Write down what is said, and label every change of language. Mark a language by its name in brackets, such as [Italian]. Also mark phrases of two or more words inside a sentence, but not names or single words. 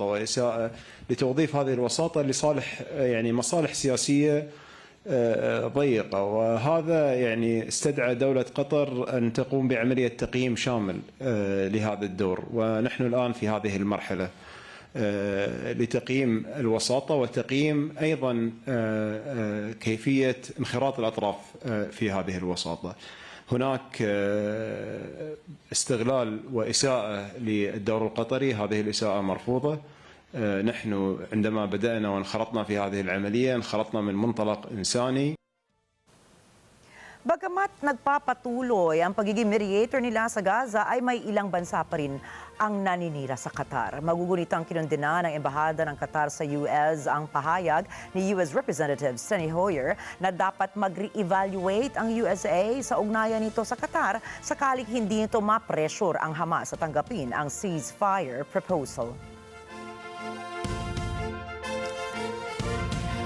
[Arabic] وإساءة لتوظيف هذه الوساطة لصالح يعني مصالح سياسية ضيقة، وهذا يعني استدعى دولة قطر أن تقوم بعملية تقييم شامل لهذا الدور، ونحن الآن في هذه المرحلة لتقييم الوساطة وتقييم أيضا كيفية انخراط الأطراف في هذه الوساطة. هناك استغلال وإساءة للدور القطري، هذه الإساءة مرفوضة. نحن عندما بدأنا وانخرطنا في هذه العملية انخرطنا من منطلق إنساني. [Filipino] Bagamat nagpapatuloy ang pagiging mediator nila sa Gaza ay may ilang bansa pa rin ang naninira sa Qatar. Magugunitang kinondena ng Embahada ng Qatar sa US ang pahayag ni US Representative Steny Hoyer na dapat mag-re-evaluate ang USA sa ugnayan nito sa Qatar sakaling hindi nito ma-pressure ang Hamas at tanggapin ang [English] ceasefire proposal.